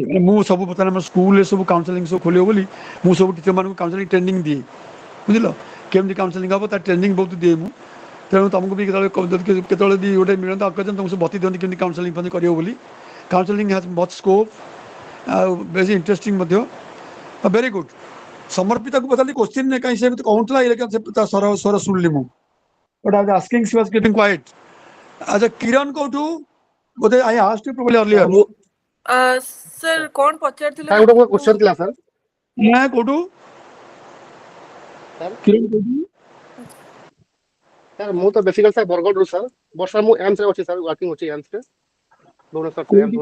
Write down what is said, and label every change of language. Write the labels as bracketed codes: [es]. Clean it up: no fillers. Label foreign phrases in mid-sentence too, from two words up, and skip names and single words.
[or] ମୁଁ ସବୁ ବର୍ତ୍ତମାନ ଆମ ସ୍କୁଲରେ ସବୁ କାଉନସିଲିଂ ସବୁ ଖୋଲିବ ବୋଲି ମୁଁ ସବୁ ଟିଚରମାନଙ୍କୁ [en] counselling training [or] ଦିଏ, ବୁଝିଲ କେମିତି କାଉନସିଲିଂ ହେବ ତା ଟ୍ରେନିଂ ବହୁତ ଦିଏ ମୁଁ। ତେଣୁ ତୁମକୁ ବି କେତେବେଳେ ବି ଗୋଟେ ମିଳନ୍ତା ଅକେଜନ୍ ତୁମକୁ ସବୁ ବତି ଦିଅନ୍ତି କେମିତି କାଉନସିଲିଂ କରିବ ବୋଲି। [en] counselling has much scope, [or] ଆଉ ବେଶୀ ଇଣ୍ଟରେଷ୍ଟିଂ ମଧ୍ୟ। [en] very good. [or] ସମର୍ପିତାକୁ ପଚାରିଲି କୋଶ୍ଚିନ୍ କାହିଁ ସେ କହୁଥିଲା, ତା ସ୍ୱର ଶୁଣିଲି ମୁଁ। [en] But I was asking, she was keeping quiet. [or] ଆଚ୍ଛା କିରଣ କୋଉଠୁ? [en] ବୋଧେ I asked you probably earlier. [or] ସାର୍ ମୁଁ ସାର୍ କଣ ପଚାରିଥିଲେ ସାର୍ ମତେ ଗୋଟେ ମୁଁ କ୍ୱେଶ୍ଚନ୍ ଥିଲା ସାର୍। ନା କୋଉଠୁ? ସାର୍ କିରଣ କୋଉଠୁ? ସାର୍ ମୁଁ ତ ବେସିକାଲି ସାର୍ ବରଗଡ଼ରୁ ସାର୍। ବର୍ଷା ମୁଁ ଏମ୍ସରେ ଅଛି ସାର୍, ୱାର୍କିଂ ଅଛି ଏମ୍ସରେ ଭୁବନେଶ୍ୱର ସାର୍, ଏମ୍ସ